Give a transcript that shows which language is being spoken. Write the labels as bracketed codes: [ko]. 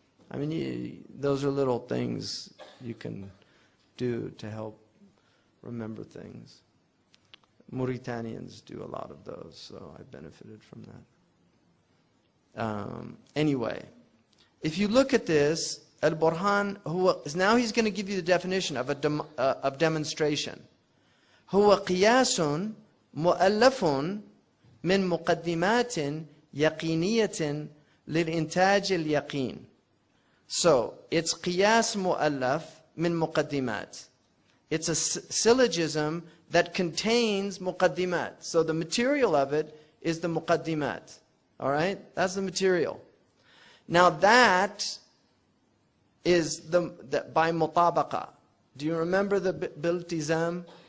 [en] I mean, those are little things you can do to help remember things. Mauritanians do a lot of those, so I benefited from that. Anyway, if you look at this, al-burhan, now he's going to give you the definition of demonstration. [ar] هو قياس مؤلف من مقدمات يقينية للإنتاج اليقين. [en] So, it's [ar] قياس مؤلف من مقدمات. [en] It's a syllogism that contains muqaddimat. So the material of it is the muqaddimat. All right? That's the material. Now that is by mutabaqa. Do you remember the biltizam?